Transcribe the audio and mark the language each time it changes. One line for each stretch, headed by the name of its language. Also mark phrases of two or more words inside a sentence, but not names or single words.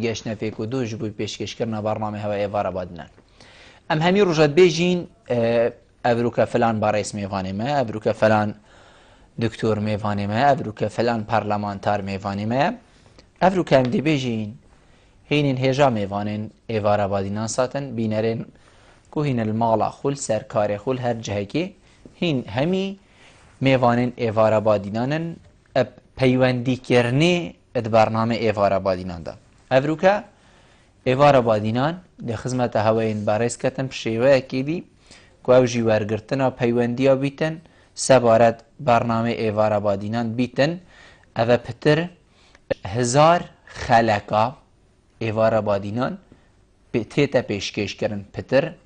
Kurdish: گەشتنە پێک و دووش بووی پێشکەشکردنە بەڕنامەی هەوە ئێوارە بادینان ئەم هەمی ڕۆژەت بێژین ئەڤروکە فلان باڕێز میێوانێمە ئەڤروکە فلان دکتۆر میێوانێمە ئەڤروکە فلان پارلەمانتار میێوانێمە ئەڤروکە ئەم دەبێژین هینین هێژا میێوانێن ئێوارە بادینان ساتن بینەرێن کوهینە الماڵە خول سەرکارێ خول هەر جهەکێ هین هەمی میێوانên êvara badînanin peywendîkirnê di bername êvara badînan de Evrûke êvara badînan di xizmeta heweyên berêz ketin şêweyekê dî ku ew jî wergirtina peywendiya bîtin sebaret bername êvara badînan bîtin ev e pitir 1000 xeleka êvara badînan tête pêşkêşkirin pitir